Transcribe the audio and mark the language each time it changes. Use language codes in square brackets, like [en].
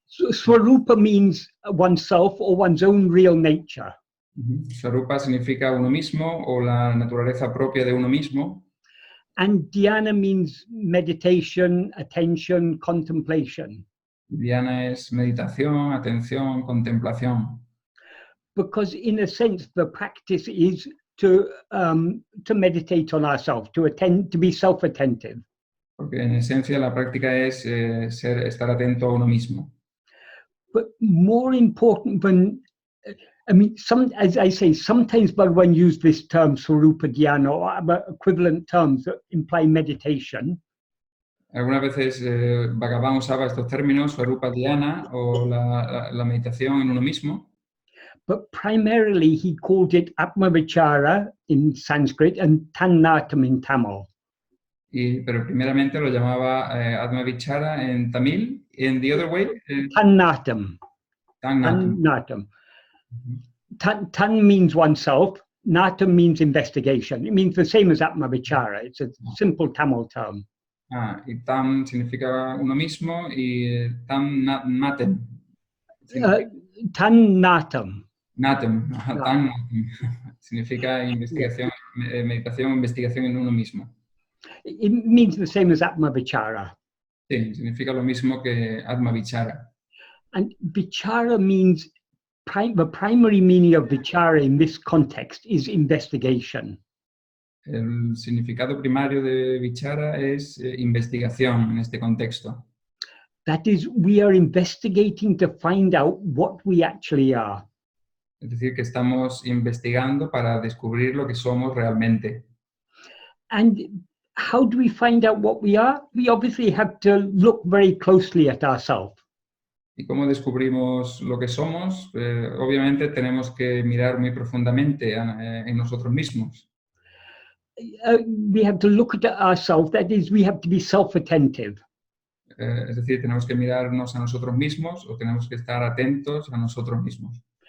[en] Swarupa means oneself or one's own real nature. [es] Swarupa significa uno mismo o la naturaleza propia de uno mismo. [en] And dhyana means meditation, attention, contemplation. [es] Dhyana es meditación, atención, contemplación. [en] Because in a sense, the practice is to meditate on ourselves, to be self-attentive. [es] Porque en esencia la práctica es estar atento a uno mismo. [en] But more important than, as I say, sometimes Bhagavan used this term swarupa dhyana or other equivalent terms that imply meditation. [es] Algunas veces Bhagavan usaba estos términos, swarupa dhyana o la meditación en uno mismo. [en] But primarily he called it Atma-vichara in Sanskrit and Tannatam in Tamil. [es] Pero primeramente lo llamaba Atma-vichara en Tamil. [en] In the other way? Tannatam. Tannatam. Tan means oneself. Natam means investigation. It means the same as Atma-vichara. It's a simple Tamil term. [es] Y tam significa uno mismo y tam natem. [en] Tannatam. Natam. [es] Tan significa investigación, meditación, investigación en uno mismo. [en] It means the same as Atma-vichara. [es] Sí, significa lo mismo que Atma-vichara. [en] And vichara means, the primary meaning of vichara in this context is investigation. [es] El significado primario de vichara es investigación en este contexto. [en] That is, we are investigating to find out what we actually are. [es] Es decir, que estamos investigando para descubrir lo que somos realmente. [en] And how do we find out what we are? We obviously have to look very closely at ourselves. [es] ¿Y cómo descubrimos lo que somos? Obviamente tenemos que mirar muy profundamente en nosotros mismos. [en] We have to look at ourselves, that is, we have to be self-attentive. [es] Es decir, tenemos que mirarnos a nosotros mismos o tenemos que estar atentos a nosotros mismos.